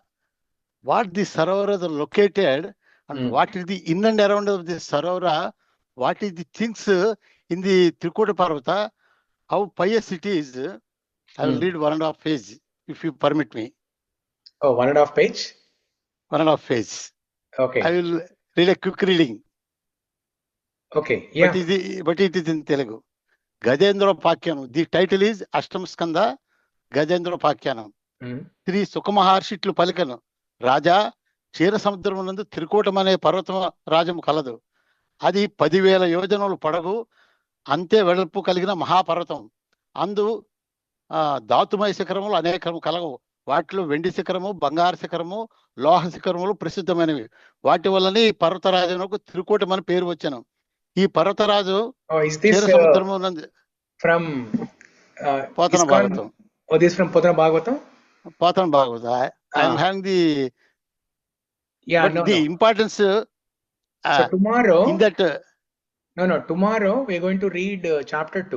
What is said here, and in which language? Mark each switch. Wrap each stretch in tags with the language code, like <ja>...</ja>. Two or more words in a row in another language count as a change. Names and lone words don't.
<en>What the Sarovaras are located and what is the in and around of the Sarora, what is the things in the Trikuta Parvata, how pious it is. I will read 1.5 page, if you permit me. Oh, 1.5 page? 1.5 page. Okay. I will read a quick reading. Okay, yeah. But it is in Telugu. Gajendra Pakyanam. The title is Ashtam Skanda Gajendra Pakyanam.</en> <te>శ్రీ శుకమహర్షి ఇట్లు పలికెను. రాజా క్షీర సముద్రమందు త్రికూటమనే పర్వతము రాజం కలదు. Adi 10,000 యోజనలు పొడవు అంతే వెడల్పు కలిగిన మహాపర్వతం. అందు ధాతుమయ శిఖరములు అనేకము కలవు. వాటిలో వెండి శిఖరము, బంగారు శిఖరము, లోహ శిఖరములు ప్రసిద్ధమైనవి. వాటి వల్లనే ఈ పర్వతరాజునకు త్రికూటం అని పేరు వచ్చాను. ఈ పర్వతరాజు క్షీర సముద్రము</te> <en>from Pothana Bhagavatam. Oh, this is from Pothana Bhagavatam? Pothana Bhagavatam. I am having the importance. So tomorrow, in that tomorrow we are going to read chapter 2.</en>